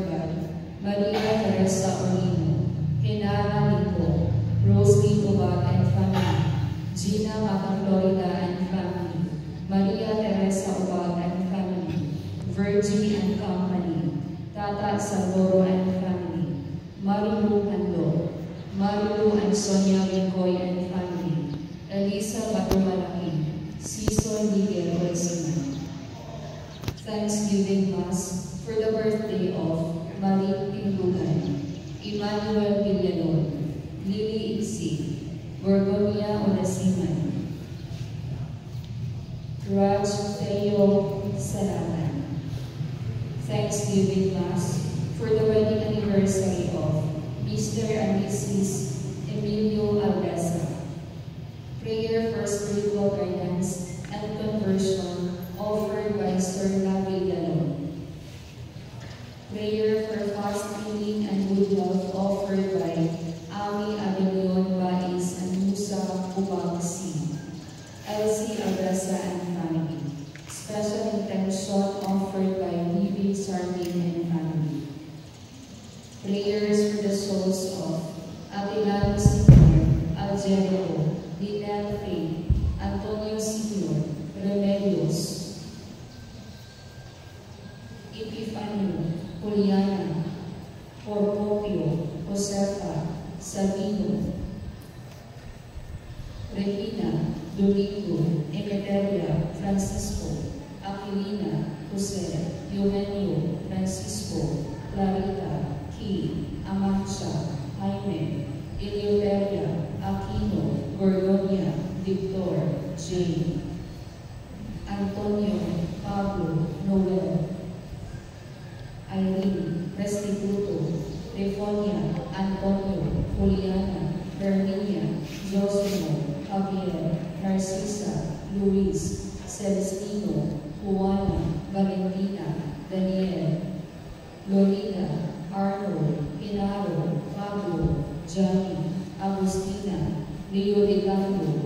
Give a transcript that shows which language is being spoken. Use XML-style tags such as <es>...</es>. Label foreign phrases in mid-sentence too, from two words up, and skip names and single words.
<en>by Maria Teresa Orino, Genara Lico, Rose Licobat and family, Gina Macaflorida and family, Maria Teresa Obad and family, Virgie and company, Tata Salvoro and family, Marilu and Lo, Marilu and Sonia Lincoy and family, Elisa Batumalaki, Cecil Miguel Resina. Thanksgiving Mass for the birthday of Marie Pindugan, Emmanuel Villalon, Lily Iksi, Gorgonia Olesiman, Raj Teo Salatan. Thanksgiving Mass for the wedding anniversary of Mr. and Mrs. Emilio Aldesa. Prayer for spiritual guidance and conversion offered by Serna Villalon. Prayer for fast healing and good health offered by Ami Abelion Bais and Musa Ubangsi, Elsie Aldesa and family. Special intention offered by Vivi Sardin and family. Prayers for the souls of Atilano Sr., Algerico, Linel Faye, Antonio Sr., Remedios, Epifanio, Juliana, Porpopio, Josefa, Sabino, Regina, Domingo, Emeteria, Francisco, Aquilina, Jose, Eugenio, Francisco, Clarita, Key, Amancha, Jaime, Eleuteria, Aquino, Gorgonia, Victor, Jane, Antonio, Pablo, Noel, Irene, Restituto, Tefonia, Antonio, Juliana, Herminia, Josimo, Javier, Narcisa, Luis, Celestino, Juana, Valentina, Daniel, Lolita, Arnold, Hinaro, Pablo, Johnny, Agustina, Leo de Cambio,</en>